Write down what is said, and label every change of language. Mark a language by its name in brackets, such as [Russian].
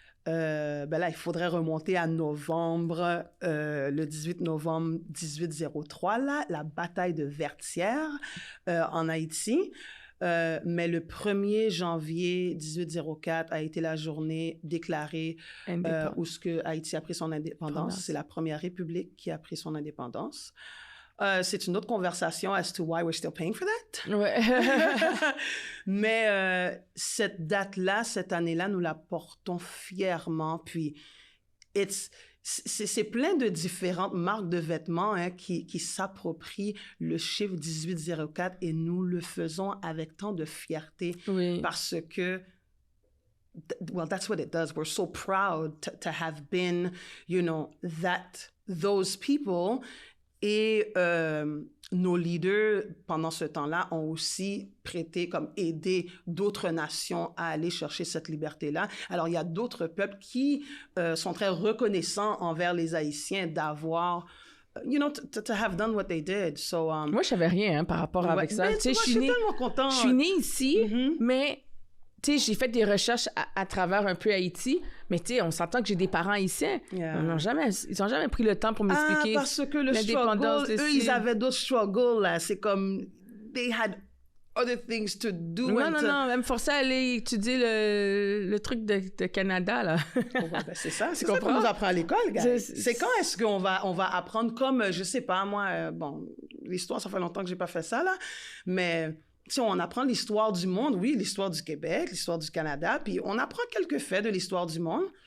[French] Ben là, il faudrait remonter à novembre, le 18 novembre 1803, là, la bataille de Vertières en Haïti. Mais le 1er janvier 1804 a été la journée déclarée où ce que Haïti a pris son indépendance. C'est la première république qui a pris son indépendance. C'est une autre conversation [English] as to why we're still paying for that. [French] Ouais. Mais cette date-là, cette année-là, nous la portons fièrement. Puis, c'est plein de différentes marques de vêtements qui s'approprient le chiffre 1804 et nous le faisons avec tant de fierté parce que [English] well, that's what it does. We're so proud to have been, you know, those people. [French] Et nos leaders, pendant ce temps-là, ont aussi prêté, comme aidé d'autres nations à aller chercher cette liberté-là. Alors, il y a d'autres peuples qui sont très reconnaissants envers les Haïtiens d'avoir, [English] you know, to have done what they did. So, [French] moi, je savais rien par rapport avec ça. Tu sais, je suis tellement contente. Je suis née ici, mais... Tu sais, j'ai fait des recherches à travers un peu Haïti, mais tu sais, on s'entend que j'ai des parents haïtiens. [English] Yeah. [French] Ils n'ont jamais pris le temps pour m'expliquer parce que le struggle, eux, ils avaient d'autres struggles, là. C'est comme, [English] they had other things to do. [French] Non, elle me forçait à aller étudier le truc de Canada, là. Ben, c'est ça qu'on nous apprend à l'école, gars. C'est quand est-ce qu'on va apprendre comme, je sais pas, moi, bon, l'histoire, ça fait longtemps que j'ai pas fait ça, là, mais... Si on apprend l'histoire du monde, oui, l'histoire du Québec, l'histoire du Canada, puis on apprend quelques faits de l'histoire du monde.